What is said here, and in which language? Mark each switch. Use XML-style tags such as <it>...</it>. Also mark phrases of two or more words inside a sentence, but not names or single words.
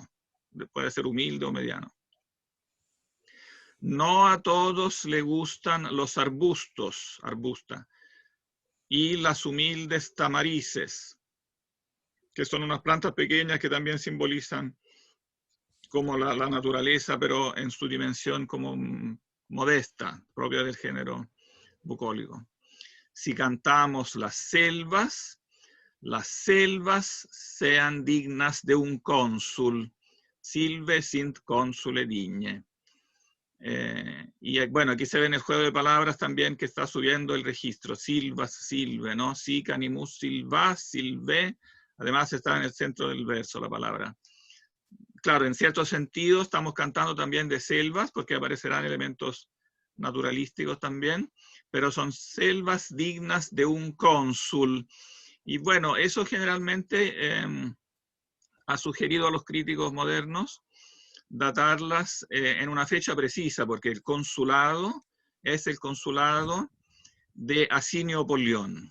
<es>Puede ser humilde o mediano. No a todos le gustan los arbustos, arbusta, y las humildes tamarices, que son unas plantas pequeñas que también simbolizan como la naturaleza, pero en su dimensión como modesta, propia del género bucólico. Si cantamos las selvas sean dignas de un cónsul.</es> <la>Silve sint consule digne.</la> <es>Y bueno, aquí se ve en el juego de palabras también que está subiendo el registro. Silvas, silve, ¿no?</es> <la>Sic animus silvas, silve.</la> <es>Además está en el centro del verso la palabra. Claro, en cierto sentido estamos cantando también de selvas, porque aparecerán elementos naturalísticos también, pero son selvas dignas de un cónsul. Y bueno, eso generalmente ha sugerido a los críticos modernos datarlas en una fecha precisa, porque el consulado es el consulado de Asinio Polión.</es>